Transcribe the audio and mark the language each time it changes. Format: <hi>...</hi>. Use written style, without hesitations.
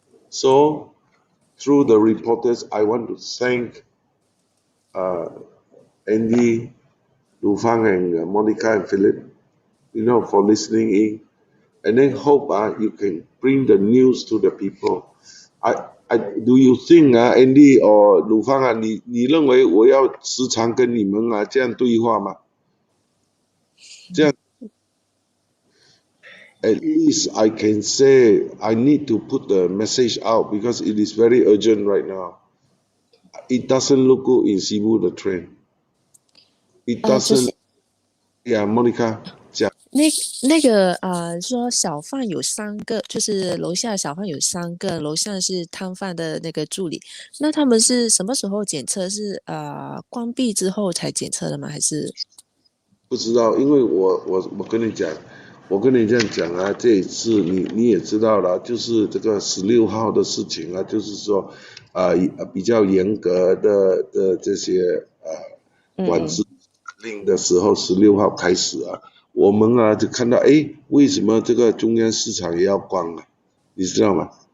<en>So, through the reporters, I want to thank Andy, Lu Fang, and Monica and Philip, for listening in. And then hope you can bring the news to the people. Do you think Andy or</en> <zh>鲁芳你认为我要时常跟你们这样对话吗？这样</zh> <en>at least I can say I need to put the message out because it is very urgent right now. It doesn't look good in Sibu the train. It doesn't. Yeah, Monica</en> <zh>讲。那个说小贩有3个，就是楼下小贩有3个，楼上是摊贩的那个助理。那他们是什么时候检测？是关闭之后才检测的吗？还是？不知道，因为我跟你讲，我跟你这样讲这一次你也知道了，就是这个16号的事情就是说比较严格的这些管制令的时候，16号开始我们就看到为什么这个中央市场也要关了，你知道吗？</zh>